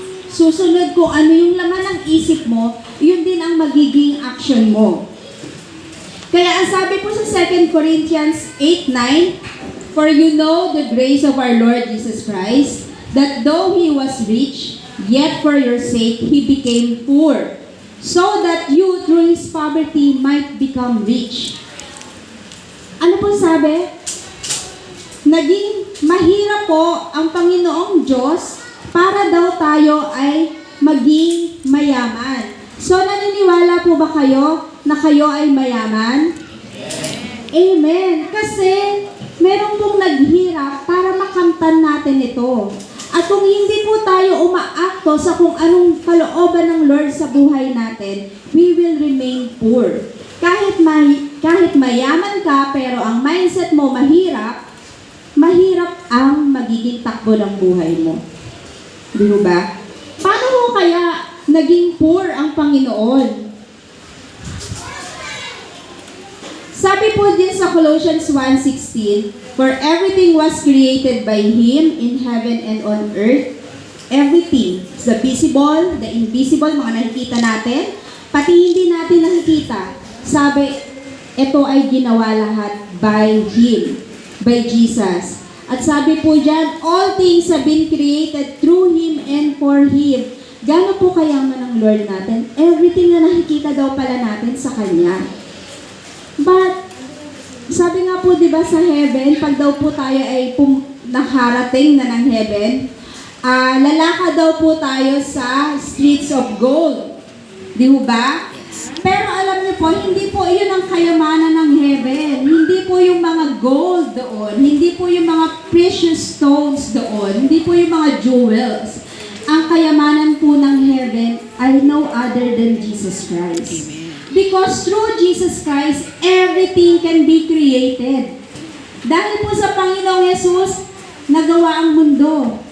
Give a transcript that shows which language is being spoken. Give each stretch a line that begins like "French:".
Filipino: Susunod kung ano yung laman ng isip mo, yun din ang magiging action mo. Kaya ang sabi po sa
English: 2 Corinthians 8:9, "For you know the grace of our Lord Jesus Christ, that though He was rich, yet for your sake He became poor, so that you through His poverty might become rich."
Filipino: Ano po sabi? Naging mahirap po ang Panginoong Diyos para daw tayo ay maging mayaman. So, naniniwala po ba kayo na kayo ay mayaman? Amen. Kasi meron pong naghirap para makamtan natin ito. At kung hindi po tayo umaakto sa kung anong kalooban ng Lord sa buhay natin,
English: we will remain poor.
Filipino: Kahit mayaman ka, pero ang mindset mo mahirap ang magiging takbo ng buhay mo. Di ba? Paano mo kaya naging poor ang Panginoon? Sabi po din sa
English: Colossians 1:16, "For everything was created by Him in heaven and on earth." Everything, the visible, the invisible,
Filipino: mga nakikita natin, pati hindi natin nakikita. Sabi, ito ay ginawa lahat
English: by Him, by Jesus.
Filipino: At sabi po dyan,
English: all things have been created through Him and for Him.
Filipino: Gano'n po kayaman ng Lord natin? Everything na nakikita daw pala natin sa Kanya. But, sabi nga po, di ba sa heaven, pag daw po tayo ay nakarating na ng heaven, lalakad daw po tayo sa
English: streets of gold.
Filipino: Di ba? Pero alam niyo po, hindi po yun ang kayamanan ng heaven. Hindi po yung mga gold doon. Hindi po yung mga precious stones doon. Hindi po yung mga jewels. Ang kayamanan po ng heaven ay
English: no other than Jesus Christ. Amen. Because through Jesus Christ, everything can be created.
Filipino: Dahil po sa Panginoong Yesus, nagawa ang mundo.